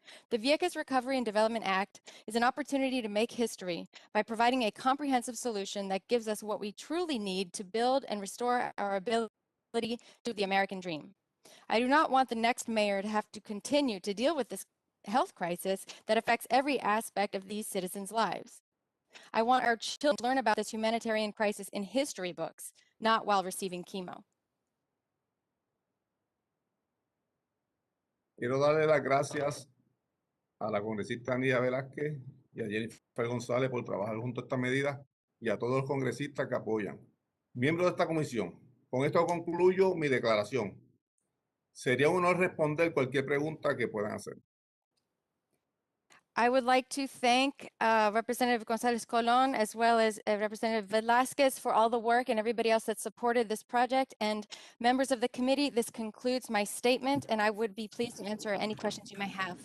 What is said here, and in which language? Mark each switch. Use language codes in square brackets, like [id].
[en] The Vieques Recovery and Development Act is an opportunity to make history by providing a comprehensive solution that gives us what we truly need to build and restore our ability to the American dream. I do not want the next mayor to have to continue to deal with this health crisis that affects every aspect of these citizens' lives. I want our children to learn about this humanitarian crisis in history books, not while receiving chemo. [es] Quiero darle las gracias a la congresista Anida Velázquez y a Jennifer González por trabajar junto a esta medida y a todos los congresistas que apoyan. Miembros de esta comisión, con esto concluyo mi declaración. Sería un honor responder cualquier pregunta que puedan hacer. [en] I would like to thank Representative Gonzalez Colon as well as Representative Velasquez for all the work and everybody else that supported this project. And members of the committee, this concludes my statement, and I would be pleased to answer any questions you may have.